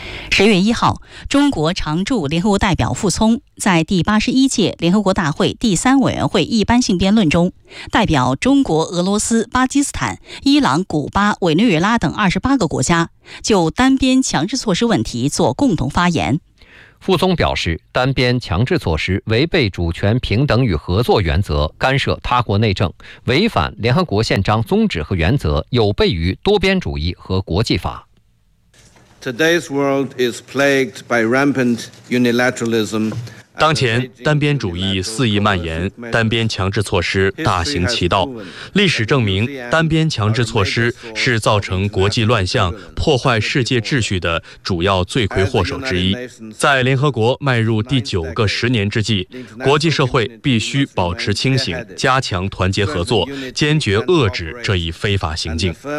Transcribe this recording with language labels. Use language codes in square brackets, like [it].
[zh] 10月1号，中国常驻联合国代表傅聪在第81届联合国大会第三委员会一般性辩论中，代表中国、俄罗斯、巴基斯坦、伊朗、古巴、委内瑞拉等28个国家，就单边强制措施问题做共同发言。傅聪表示，单边强制措施违背主权平等与合作原则，干涉他国内政，违反联合国宪章宗旨和原则，有悖于多边主义和国际法。 [en] Today's world is plagued by rampant unilateralism. [zh] 当前单边主义肆意蔓延，单边强制措施大行其道。历史证明，单边强制措施是造成国际乱象、破坏世界秩序的主要罪魁祸首之一。在联合国迈入第九个十年之际，国际社会必须保持清醒，加强团结合作，坚决遏制这一非法行径。